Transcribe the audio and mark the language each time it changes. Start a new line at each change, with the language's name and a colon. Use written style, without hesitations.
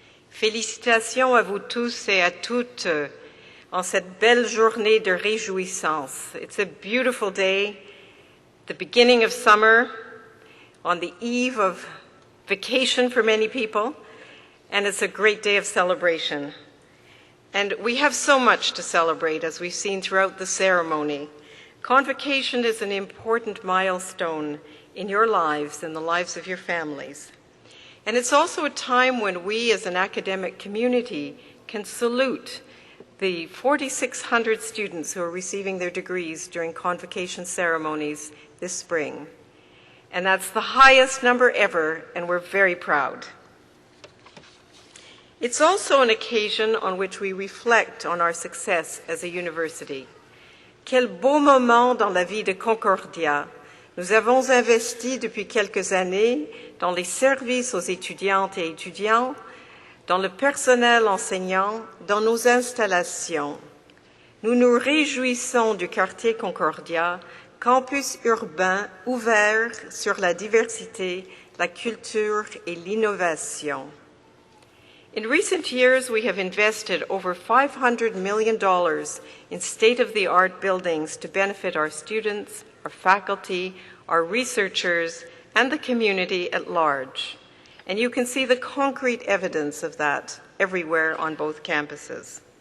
French: Félicitations à vous tous et à toutes en cette belle journée de réjouissance.
English: It's a beautiful day, the beginning of summer, on the eve of vacation for many people, and it's a great day of celebration. And we have so much to celebrate, as we've seen throughout the ceremony. Convocation is an important milestone in your lives and the lives of your families. And it's also a time when we as an academic community can salute the 4,600 students who are receiving their degrees during convocation ceremonies this spring. And that's the highest number ever, and we're very proud. It's also an occasion on which we reflect on our success as a university.
French: Quel beau moment dans la vie de Concordia. Nous avons investi depuis quelques années dans les services aux étudiantes et étudiants, dans le personnel enseignant, dans nos installations. Nous nous réjouissons du quartier Concordia, campus urbain ouvert sur la diversité, la culture et l'innovation.
English: In recent years, we have invested over $500 million in state-of-the-art buildings to benefit our students, our faculty, our researchers, and the community at large. And you can see the concrete evidence of that everywhere on both campuses.